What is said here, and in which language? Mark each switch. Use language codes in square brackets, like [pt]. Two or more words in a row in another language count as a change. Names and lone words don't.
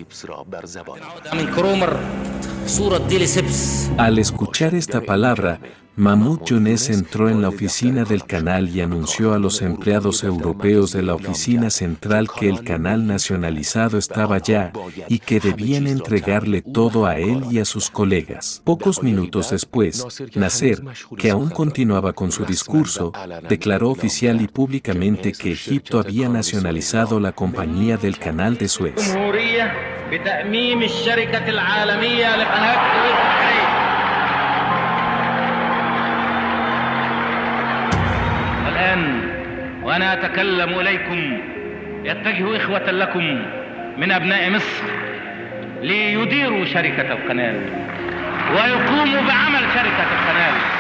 [es] Al escuchar esta palabra, Mahmoud Younes entró en la oficina del canal y anunció a los empleados europeos de la oficina central que el canal nacionalizado estaba ya y que debían entregarle todo a él y a sus colegas. Pocos minutos después, Nasser, que aún continuaba con su discurso, declaró oficial y públicamente que Egipto había nacionalizado la compañía del Canal de Suez. [ar] وأنا أتكلم إليكم يتجه إخوة لكم من أبناء مصر ليديروا شركة القناة ويقوموا بعمل شركة القناة.